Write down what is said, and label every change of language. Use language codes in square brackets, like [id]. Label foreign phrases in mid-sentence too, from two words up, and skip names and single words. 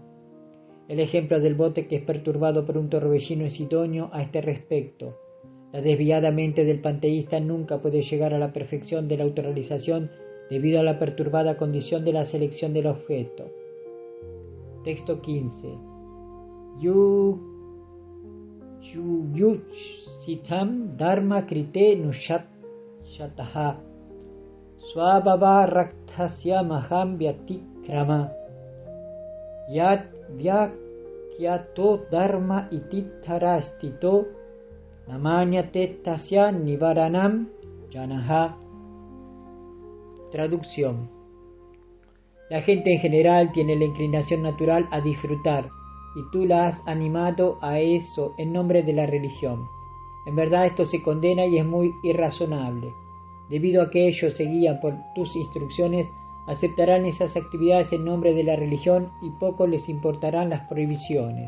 [es] El ejemplo del bote que es perturbado por un torbellino es idóneo a este respecto. La desviada mente del panteísta nunca puede llegar a la perfección de la autorrealización debido a la perturbada condición de la selección del objeto. Texto 15. [sa] जुगुप्सितं धर्म कृतेऽनुशासतः स्वभाव रक्तस्य महान् व्यतिक्रमः यद् वाक्यतो धर्म इतीतरः स्थितो न मन्यते तस्य निवारणं जनः. [es] Traducción. La gente en general tiene la inclinación natural a disfrutar, y tú la has animado a eso en nombre de la religión. En verdad esto se condena y es muy irrazonable. Debido a que ellos se guían por tus instrucciones, aceptarán esas actividades en nombre de la religión y poco les importarán las prohibiciones.